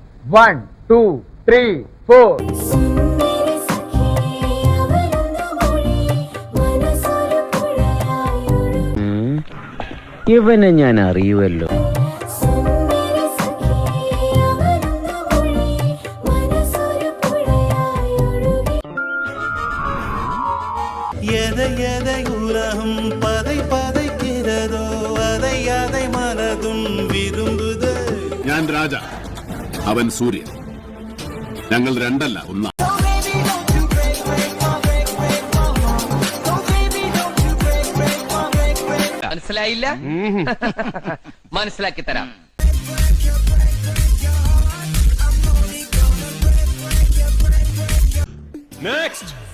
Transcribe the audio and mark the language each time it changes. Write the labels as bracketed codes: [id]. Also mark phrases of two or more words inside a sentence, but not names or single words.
[ml] 1 2 3 4. ഇവനെ ഞാൻ അറിയുമല്ലോ. [ta] உலகம் பதை பதைக்கிறதோ அதை அதை மனதும் விரும்புது. [ml] ഞാൻ രാജ, അവൻ സൂര്യൻ. ഞങ്ങൾ രണ്ടല്ല ഒന്നാ. മനസ്സിലായില്ല? മനസ്സിലാക്കി തരാം. നെക്സ്റ്റ്.